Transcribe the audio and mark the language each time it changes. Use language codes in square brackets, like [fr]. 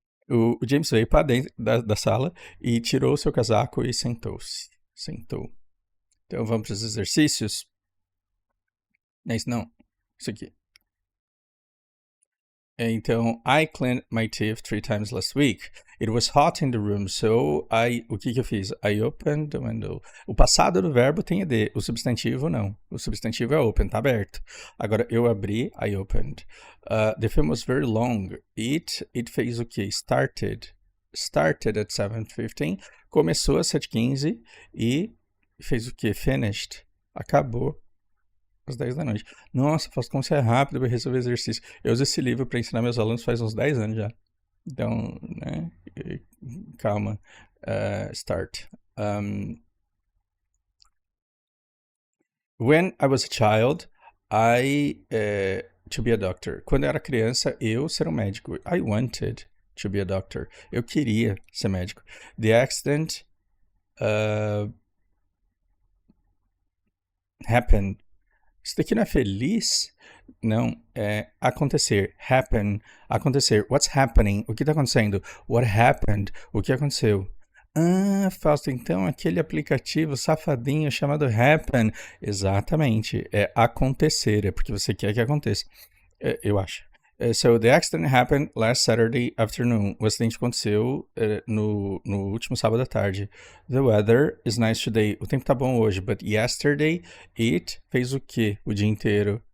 [pt] O James veio para dentro da sala e tirou o seu casaco e sentou-se. Sentou. Então vamos para os exercícios. Não é isso não. Isso aqui. [en] Então, I cleaned my teeth 3 times last week. It was hot in the room, so [pt] o que eu fiz? [en] I opened the window. [pt] O passado do verbo tem ed, o substantivo não. O substantivo é open, tá aberto. Agora, eu abri, [en] I opened. The film was very long. It [pt] fez o quê? [en] Started at 7:15. [pt] Começou às 7:15 e fez o quê? Finished. Acabou às 10 da noite. Nossa, Fausto, como você é rápido para resolver exercício. Eu uso esse livro para ensinar meus alunos faz uns 10 anos já. Então, né? Calma. Start. [en] When I was a child, to be a doctor. [pt] Quando eu era criança, eu ser um médico. [en] I wanted to be a doctor. [pt] Eu queria ser médico. [en] The accident happened. [pt] Isso daqui não é feliz? Não, é acontecer. Happen, acontecer. [en] What's happening? [pt] O que está acontecendo? [en] What happened? [pt] O que aconteceu? Fausto, então aquele aplicativo safadinho chamado Happen. Exatamente, é acontecer, é porque você quer que aconteça. Eu acho. [en] So, the accident happened last Saturday afternoon. [pt] O acidente aconteceu no último sábado à tarde. [en] The weather is nice today. [pt] O tempo tá bom hoje, [en] but yesterday it [pt] fez o quê o dia inteiro?